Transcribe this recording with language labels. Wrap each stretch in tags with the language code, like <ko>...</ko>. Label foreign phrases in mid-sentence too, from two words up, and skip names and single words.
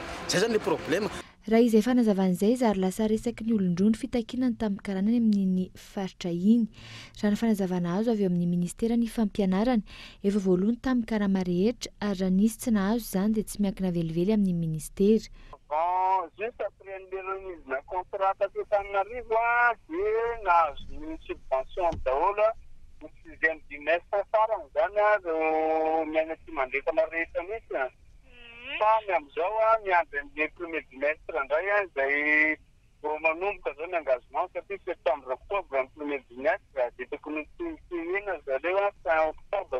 <mg>Zay zany</mg> <fr>le problème.</fr> <mg>Raha izay fanazavan'izay zary lasa resaky ny olon-droa ny fitakiana ny tampokaranany amin'iny faritra iny. Raha ny fanazavana azo avy eo amin'ny ministera ny fampianarana efa voalohany tampokarama rehetra ary raha nisy tsy nahazo izany dia tsy miankina velively amin'ny ministera.</mg> <fr>Juste après le remise</fr> <mg>na contrat taty Antananarivo dia nahazo ny subvention daholo ny 6e trimestre farany zany reo miaina tsy mandrefana rehetra mihitsy. Samy amin'izao miandry amin'ny</mg> <fr>premier trimestre</fr> <mg>indray izay vao manomboka zao ny engagement satria</mg> <fr>septembre octobre</fr> <mg>amin'ny</mg> <fr>premier trimestre</fr> <mg>dia tokony ina zareo</mg> <fr>fin octobre.</fr>